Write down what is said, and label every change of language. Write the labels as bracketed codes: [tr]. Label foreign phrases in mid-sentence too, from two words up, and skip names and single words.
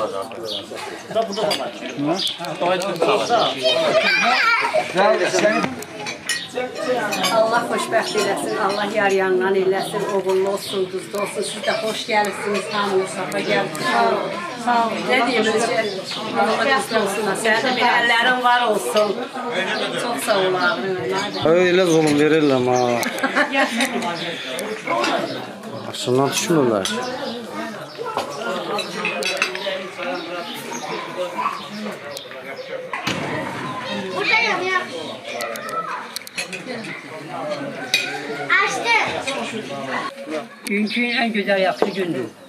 [az] Allah xoşbəxt eləsin, Allah yar yandan eləsin, oğullu olsun, qızlı olsun. Siz də xoş gəlirsiniz, hamınız safa gəlirsiniz. Sağ ol. [tr] Ne diyeyim önce? [az] Allah qızlı olsun. Sənin də bir əllərin var olsun. Çox sağ ol abi. [tr] Öyle zulüm verirler ha. Aşından düşmürler. Buradayım ya. Günkü en güzel yaxşı gündür.